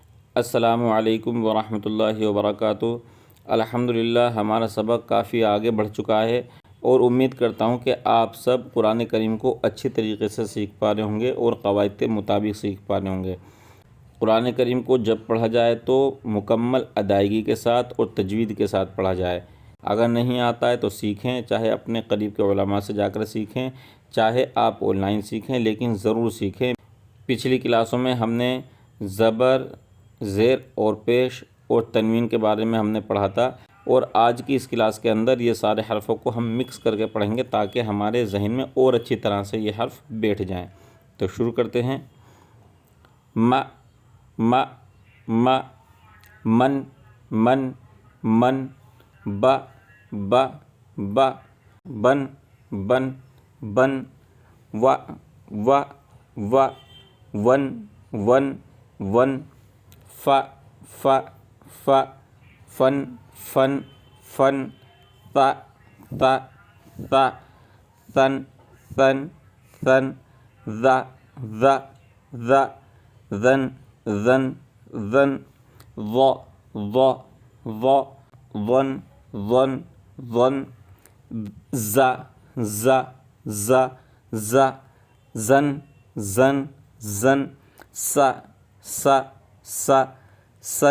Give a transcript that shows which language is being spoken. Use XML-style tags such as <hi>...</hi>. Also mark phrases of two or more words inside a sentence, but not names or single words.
<ar>السلام عليكم ورحمة الله وبركاته.</ar> <hi>अल्हम्दुलिल्लाह हमारा सबक काफ़ी आगे बढ़ चुका है और उम्मीद करता हूँ कि आप सब कुरान करीम को अच्छी तरीके से सीख पा रहे होंगे और क़वाइद के मुताबिक सीख पा रहे होंगे। कुरान करीम को जब पढ़ा जाए तो मुकम्मल अदायगी के साथ और तजवीद के साथ पढ़ा जाए। अगर नहीं आता है तो सीखें, चाहे अपने करीब के उलमा से जाकर सीखें, चाहे आप ऑनलाइन सीखें, लेकिन ज़रूर सीखें। पिछली क्लासों में हमने ज़बर, ज़ेर और पेश और तनवीन के बारे में हमने पढ़ा था और आज की इस क्लास के अंदर ये सारे हर्फ़ों को हम मिक्स करके पढ़ेंगे ताकि हमारे जहन में और अच्छी तरह से ये हर्फ़ बैठ जाएं। तो शुरू करते हैं। म म म मन मन मन ब ब ब बन बन बन व व व वन वन वन फ फ फ फन फन फन त त त सन सन सन ज़ ज़ ज़ ज़न ज़न ज़न व व व वन वन वन ज़ ज़ ज़ ज़ ज़न ज़न ज़न स स स सन</hi>